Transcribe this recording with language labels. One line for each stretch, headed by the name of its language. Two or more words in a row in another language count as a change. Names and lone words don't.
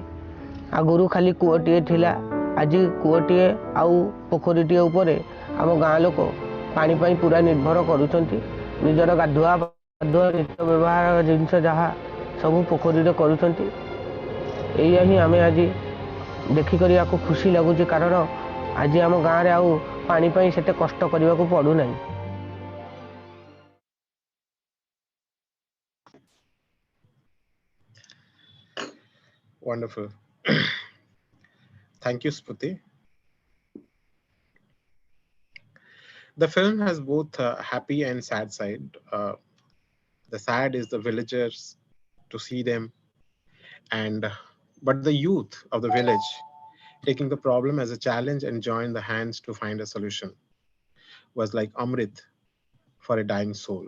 Odia: ଆଗରୁ ଖାଲି କୂଅଟିଏ ଥିଲା, ଆଜି କୂଅଟିଏ ଆଉ ପୋଖରୀଟିଏ ଉପରେ ଆମ ଗାଁ ଲୋକ ପାଣି ପାଇଁ ପୁରା ନିର୍ଭର କରୁଛନ୍ତି। ନିଜର ଗାଧୁଆ ନିତ୍ୟ ବ୍ୟବହାର ଜିନିଷ ଯାହା ସବୁ ପୋଖରୀରେ କରୁଛନ୍ତି। ଏଇଆ ହିଁ ଆମେ ଆଜି ଦେଖିକରି ଆକୁ ଖୁସି ଲାଗୁଛି, କାରଣ ଆଜି ଆମ ଗାଁରେ ଆଉ ପାଣି ପାଇଁ ସେତେ କଷ୍ଟ କରିବାକୁ ପଡ଼ୁନାହିଁ।
English: Wonderful. Thank you, Smriti. The film has both a happy and sad side. The sad is the villagers to see them, and but the youth of the village taking the problem as a challenge and join the hands to find a solution was like Amrit for a dying soul.